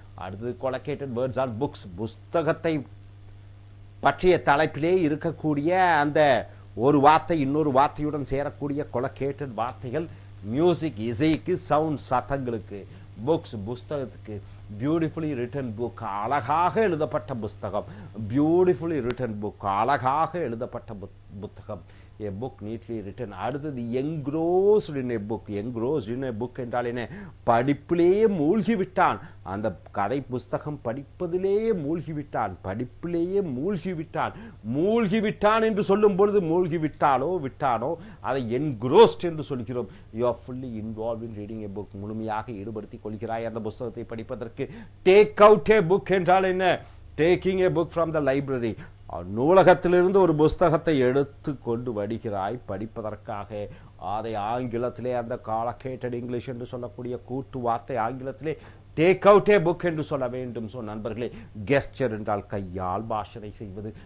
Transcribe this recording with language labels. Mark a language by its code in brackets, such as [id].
[ta] அடுத்தது [en] Collocated words are books. [ta] புஸ்தகத்தை பற்றிய தலைப்பிலே இருக்கக்கூடிய அந்த ஒரு வார்த்தை இன்னொரு வார்த்தையுடன் சேரக்கூடிய கொலக்கேட்டட் வார்த்தைகள். மியூசிக் இசைக்கு, sound சத்தங்களுக்கு. Books புஸ்தகத்துக்கு. [en] beautifully written book, [ta] அழகாக எழுதப்பட்ட புஸ்தகம். [en] beautifully written book, [ta] அழகாக எழுதப்பட்ட புத்தகம். [en] a book neatly written. [ta] அடுத்தது [en] engrossed in a book. engrossed in a book [ta] என்றால் என்ன? படிப்பிலேயே மூழ்கிவிட்டான். அந்த கதை புஸ்தகம் படிப்பதிலேயே மூழ்கிவிட்டான். படிப்பிலேயே மூழ்கிவிட்டான் என்று சொல்லும் பொழுது விட்டானோ அதை engrossed என்று சொல்கிறோம். [en] you are fully involved in reading a book. [ta] முழுமையாக ஈடுபடுத்திக் கொள்கிறாய் அந்த புஸ்தகத்தை படிப்பதற்கு. [en] take out a book [ta] என்றால் என்ன? [en] taking a book from the library. [ta] நூலகத்திலிருந்து ஒரு புஸ்தகத்தை எடுத்து கொண்டு வருகிறாய் படிப்பதற்காக. அதை ஆங்கிலத்திலே அந்த [en] collocated English [ta] என்று சொல்லக்கூடிய கூட்டு வார்த்தை ஆங்கிலத்திலே [en] take out a book [ta] என்று சொல்ல வேண்டும். ஸோ நண்பர்களே, கெஸ்டர் என்றால் கையால் பாஷனை செய்வது.